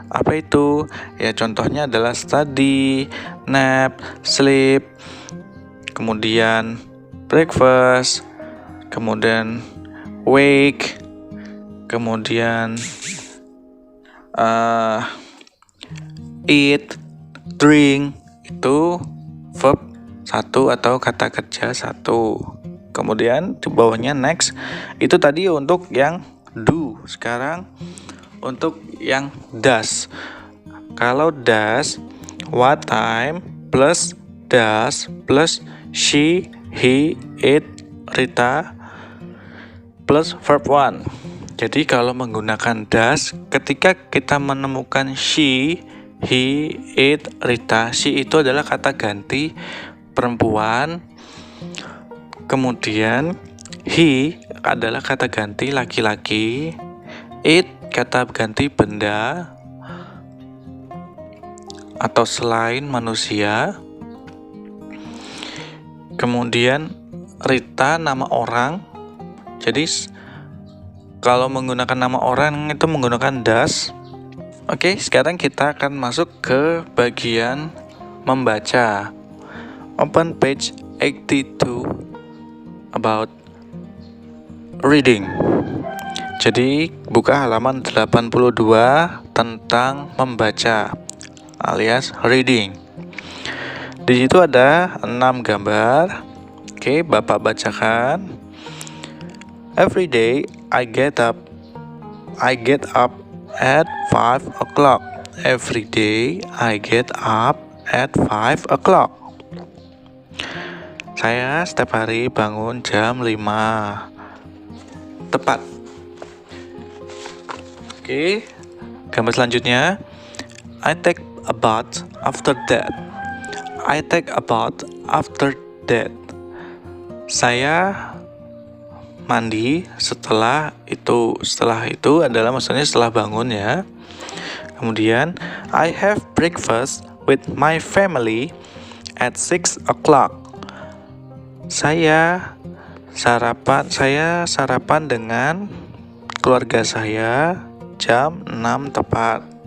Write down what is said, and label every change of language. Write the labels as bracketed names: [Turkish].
[Indonesian] Apa itu? Ya, contohnya adalah study, nap, sleep, kemudian breakfast, kemudian wake, kemudian eat, drink. Itu verb 1 atau kata kerja 1. Kemudian di bawahnya next, itu tadi untuk yang do. Sekarang untuk yang does. Kalau does, what time plus does plus she, he, it, Rita plus verb 1. Jadi kalau menggunakan does, ketika kita menemukan she, he, it, Rita, she itu adalah kata ganti perempuan, kemudian he adalah kata ganti laki-laki, it kata ganti benda atau selain manusia, kemudian Rita nama orang. Jadi kalau menggunakan nama orang itu menggunakan does. Oke, sekarang kita akan masuk ke bagian membaca. [English] Open page 82 about reading. [Indonesian] Jadi buka halaman 82 tentang membaca alias reading. Di situ ada 6 gambar. Oke, Bapak bacakan. [English] Every day I get up at 5 o'clock. Every day I get up at 5 o'clock. [Indonesian] Saya setiap hari bangun jam 5 tepat. Oke, gambar selanjutnya. [English] I take a bath after that. I take a bath after that. [Indonesian] Saya mandi setelah itu. Setelah itu adalah maksudnya setelah bangun ya. Kemudian [English] I have breakfast with my family at 6 o'clock. [Indonesian] Saya sarapan dengan keluarga saya jam 6 tepat.